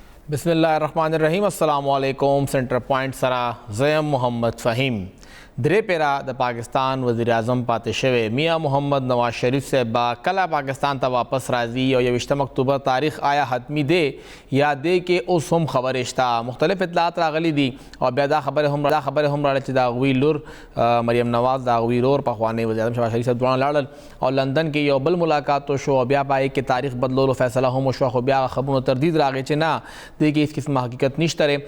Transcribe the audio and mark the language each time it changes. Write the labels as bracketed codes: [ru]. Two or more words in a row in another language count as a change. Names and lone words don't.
[ar] بسم اللہ الرحمن الرحیم. السلام علیکم. سینٹر پوائنٹ [ps] سرا زیم [ar] محمد فہیم. [ps] درې پیرا د پاکستان وزیر اعظم پاتې شوی میاں محمد نواز شریف صاحب با کله پاکستان ته واپس راځي او 21 اکتوبر تاریخ آیا حتمی دی یا دی کې اوس هم خبرې شته. مختلف اطلاعات راغلي دي او بیا دا خبره هم راغله چې د هغوی لور مریم نواز د هغوی ورور پخوانی وزیر اعظم شهباز شریف صاحب دواړه لاړل او لندن کې یو بل ملاقات وشو او بیا په هغې کې تاریخ بدلولو فیصله هم وشوه، خو بیا خبرونو تردید راغی چې نه دې کې هېڅ قسمه حقیقت نشته دی.